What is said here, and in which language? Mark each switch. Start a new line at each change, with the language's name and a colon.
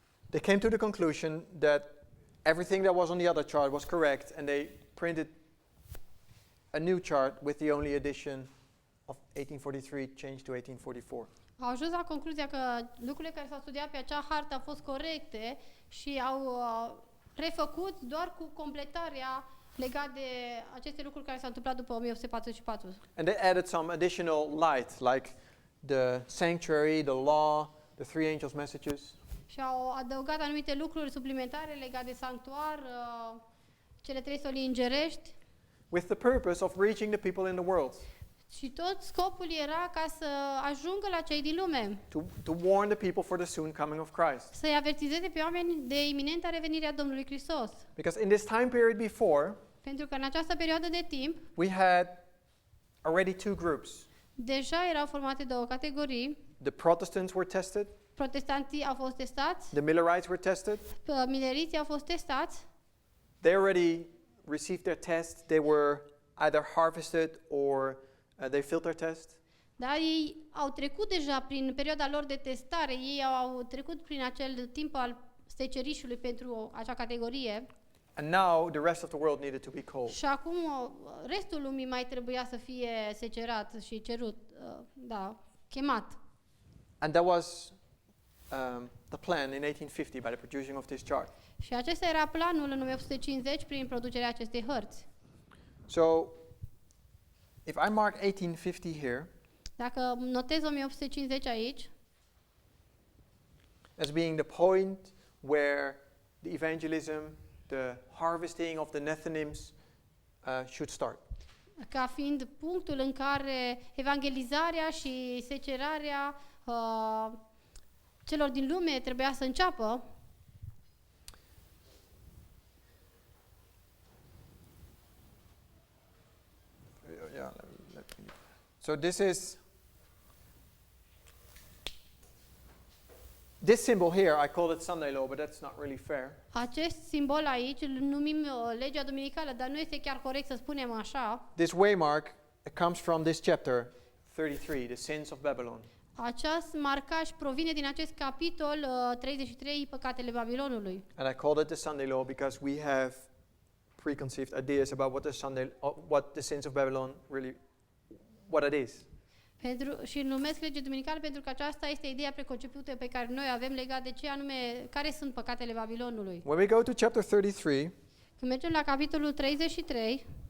English: they came to the conclusion that everything that was on the other chart was correct, and they printed a new chart with the only addition of 1843 changed to 1844.
Romanian: au ajuns la concluzia că lucrurile care s-au studiat pe acea hartă au fost corecte și au refăcut doar cu completarea legat de aceste lucruri care s-au întâmplat după 1844.
English: And they added some additional light, like the sanctuary, the law, the three angels' messages.
Romanian: Și au adăugat anumite lucruri suplimentare legate de sanctuar, cele 3 soli îngerești.
English: With the purpose of reaching the people in the world,
Romanian: Și tot scopul era ca să ajungă la cei din lume,
English: to warn the people for the soon coming of Christ.
Romanian: să-i avertizeze pe oameni de iminenta revenire a Domnului Hristos.
English: Because in this time period before,
Romanian: Pentru că în această perioadă de timp,
English: we had already two groups.
Romanian: deja erau formate două categorii.
English: The Protestants were tested,
Romanian: Protestanții au fost testați,
English: the Millerites were tested.
Romanian: mileriții au fost testați,
English: They already received their test. They were either harvested or they failed their test.
Romanian: dar ei au trecut deja prin perioada lor de testare, ei au trecut prin acel timp al secerișului pentru acea categorie.
English: And now the rest of the world needed to be called.
Romanian: Și acum restul lumii mai trebuia să fie secerat și cerut, chemat.
English: And that was the plan in 1850 by the producing of this chart.
Romanian: Și acesta era planul în 1850 prin producerea acestei hărți.
English: So, if I mark 1850 here
Romanian: Dacă notez 1850 aici,
English: as being the point where the evangelism, the harvesting of the Nethinims should start.
Romanian: ca fiind punctul în care evangelizarea și secerarea celor din lume trebuia să înceapă,
English: Yeah, let me. So this symbol here, I called it Sunday law, but that's not really fair.
Romanian: acest simbol aici îl numim legea duminicală, dar nu este chiar corect să spunem așa.
English: This waymark comes from this chapter 33, the sins of Babylon.
Romanian: Acest marcaj provine din acest capitol 33, păcatele Babilonului.
English: And I called it the Sunday law because we have preconceived ideas about what the sins of Babylon really, what it is.
Romanian: Și îl numesc lege duminicală pentru că aceasta este ideea preconcepută pe care noi avem legat de ce anume, care sunt păcatele Babilonului.
English: When we go to chapter 33,
Romanian: Când mergem la capitolul 33,